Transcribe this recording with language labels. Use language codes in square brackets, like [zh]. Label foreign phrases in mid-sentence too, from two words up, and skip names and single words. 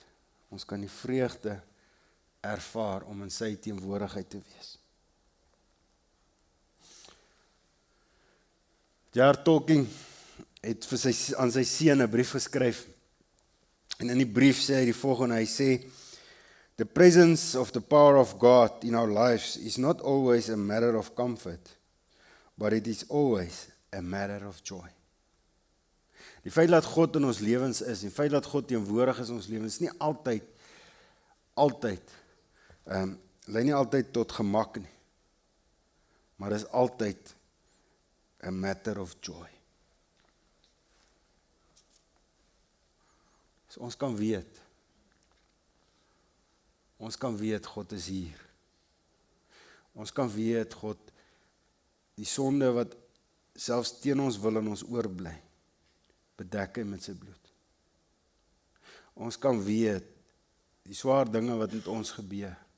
[af] Ons kan die vreugde ervaar om in sy teenwoordigheid te wees. J.R. Tolkien het aan sy seun 'n brief geskryf. En in die brief sê hy die volgende, hy sê, [en] the presence of the power of God in our lives is not always a matter of comfort, but it is always a matter of joy. [af] Die feit dat God in ons lewens is, die feit dat God teenwoordig is in ons lewens, is nie lei nie altyd tot gemak nie, maar is altyd [en] a matter of joy. [af] So ons kan weet God is hier. Ons kan weet God, die sonde wat selfs teen ons wil in ons oorbly, bedek hy met sy bloed. Ons kan weet die swaar dinge wat met ons gebeur.